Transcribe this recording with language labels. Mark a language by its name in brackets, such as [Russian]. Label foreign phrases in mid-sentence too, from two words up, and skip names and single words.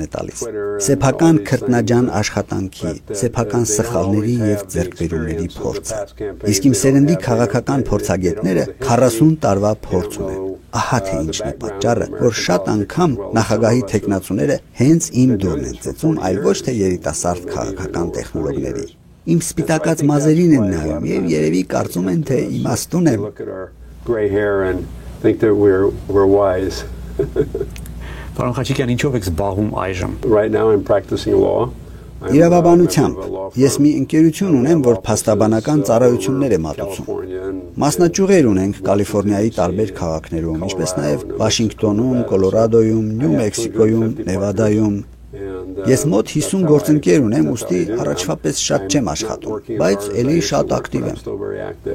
[Armenian] տալիս։ Սեփական քրտնաջան աշխատանքի, սեփական սխալների եւ ձեռքբերումների փորձը։ Իսկ իմ սերնդի քաղաքական փորձագետները 40 տարվա փորձ ունեն։ Ահա թե ինչն է պատճառը, որ շատ անգամ նախագահի տեխնացուները հենց իմ դուրն են ծեծում, այլ ոչ թե երիտասարդ քաղաքական տեխնոլոգների։ Իմ սպիտակած մազերին են նայում եւ երևի կարծում են, թե իմաստուն եմ։ [English] Think that we're wise. [Armenian] Պարոն Խաչիկյան, ինչով եք զբաղվում այժմ? [English] Right now I'm practicing law. [Armenian] Իրավաբանությամբ ես մի ընկերություն ունեմ, որ փաստաբանական ծառայություններ է մատուցում։ Մասնաճյուղեր ունենք Կալիֆոռնիայի տարբեր քաղաքներում, ինչպես նաև Վաշինգտոնում, Կոլորադոյում, Նյու Մեքսիկոյում, Նևադայում։ Ես մոտ 50 գործընկեր ունեմ, ուստի առաջվա պես շատ չեմ աշխատում, բայց ելի շատ ակտիվ եմ։